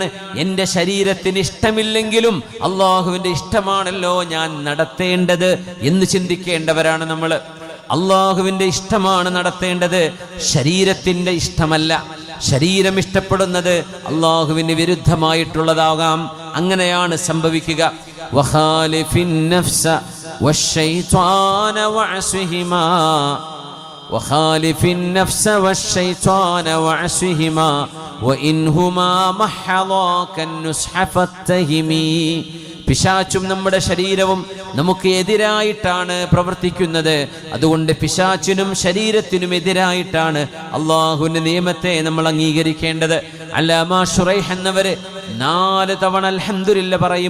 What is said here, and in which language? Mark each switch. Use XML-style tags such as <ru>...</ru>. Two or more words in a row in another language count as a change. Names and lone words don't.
<ml>എൻ്റെ ശരീരത്തിന് ഇഷ്ടമില്ലെങ്കിലും അള്ളാഹുവിൻ്റെ ഇഷ്ടമാണല്ലോ ഞാൻ നടത്തേണ്ടത് എന്ന് ചിന്തിക്കേണ്ടവരാണ് നമ്മൾ. അള്ളാഹുവിൻ്റെ ഇഷ്ടമാണ് നടത്തേണ്ടത്, ശരീരത്തിൻ്റെ ഇഷ്ടമല്ല. ശരീരം ഇഷ്ടപ്പെടുന്നത് അള്ളാഹുവിന് വിരുദ്ധമായിട്ടുള്ളതാകാം. അങ്ങനെയാണ് സംഭവിക്കുക.</ml> <ar>وخالف النفس والشيطان وعصهما وخالف النفس والشيطان وعصهما وإنهما محضاك النصح فاتهمي.</ar> <ml>പിശാചും നമ്മുടെ ശരീരവും നമുക്ക് എതിരായിട്ടാണ് പ്രവർത്തിക്കുന്നത്. അതുകൊണ്ട് പിശാചിനും ശരീരത്തിനും എതിരായിട്ടാണ് അള്ളാഹുവിന്റെ നിയമത്തെ നമ്മൾ അംഗീകരിക്കേണ്ടത്. അല്ലാമാ ശുറൈഹ് എന്നവര് 4 തവണ അൽഹംദുലില്ല പറയും.</ml>